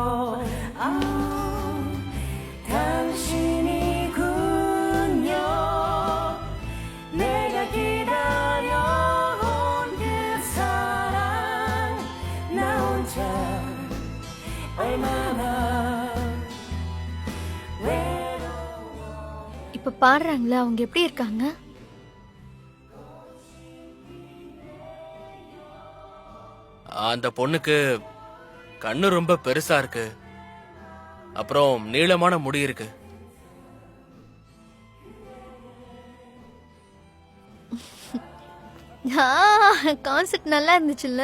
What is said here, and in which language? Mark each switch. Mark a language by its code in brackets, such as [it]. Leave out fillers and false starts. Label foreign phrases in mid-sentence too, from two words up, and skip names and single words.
[ko] 당신이군요. 내가 기다려온 그 사랑 나 혼자 얼마나 외로워. [ta] இப்ப பாடுறாங்களா, அவங்க எப்படி இருக்காங்க? அந்த பொண்ணுக்கு கண்ணு ரொம்ப பெருசா இருக்கு. அப்புறம் நீளமான முடி இருக்கு. கான்செப்ட் நல்லா இருந்துச்சுல்ல?